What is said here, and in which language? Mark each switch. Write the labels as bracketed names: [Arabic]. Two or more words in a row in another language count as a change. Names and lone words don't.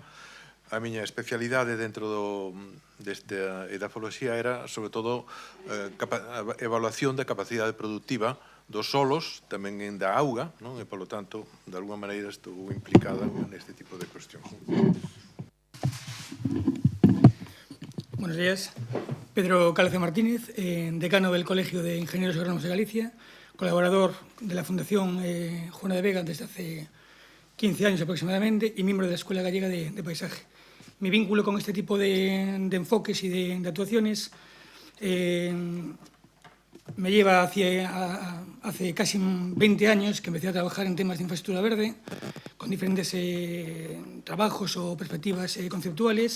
[Galician] A miña especialidade dentro desta edafoloxía era, sobre todo, a evaluación da capacidade productiva dos solos, tamén da auga, non? E, polo tanto, de alguma maneira estou implicada neste tipo de cuestións. [Spanish] Buenos días. Pedro Cálce Martínez, decano del Colegio de Ingenieros Agrónomos de Galicia, colaborador de la Fundación Juana de Vega desde hace 15 años aproximadamente y miembro de la Escuela Gallega de Paisaje. Mi vínculo con este tipo de enfoques y de actuaciones me lleva hace casi 20 años que empecé a trabajar en temas de infraestructura verde, con diferentes trabajos o perspectivas conceptuales.